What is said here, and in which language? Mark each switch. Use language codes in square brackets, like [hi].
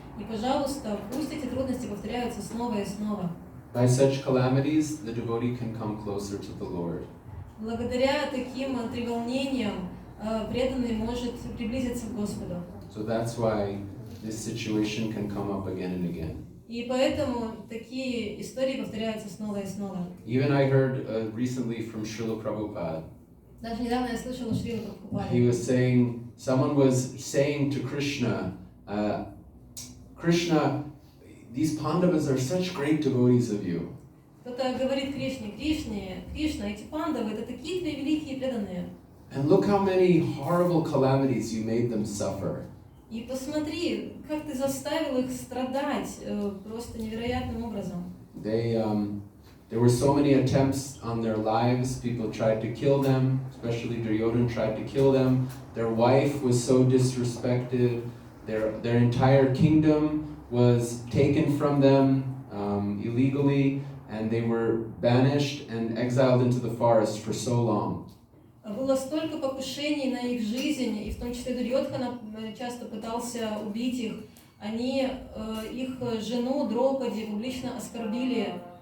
[ru] И, пожалуйста, пусть эти трудности повторяются снова и снова. [en] By such calamities, the devotee can come closer to the Lord. [ru] Благодаря таким треволнениям преданный может приблизиться к Господу. [en] So that's why this situation can come up again and again. [ru] И поэтому такие истории повторяются снова и снова. [en] Even I heard recently from Srila Prabhupada. [ru] Даже недавно я слышала Шрилу [en] He [ru] Прабхупаду. [en] was saying, someone was saying to Krishna, Krishna, these Pandavas are such great devotees of you. [ru] Кто-то говорит Кришне, Кришна, эти пандавы, это такие твои великие преданные. [en] And look how many horrible calamities you made them suffer. [ru] И посмотри, как ты заставил их страдать просто невероятным образом. [en] There were so many attempts on their lives. People tried to kill them, especially Duryodhana tried to kill them. Their wife was so disrespected. Their entire kingdom was taken from them illegally, and they were banished and exiled into the forest for so long. [ru] Было столько покушений на их жизнь, и в том числе Дурьодхана часто пытался убить их. Они их жену Дропади публично оскорбили.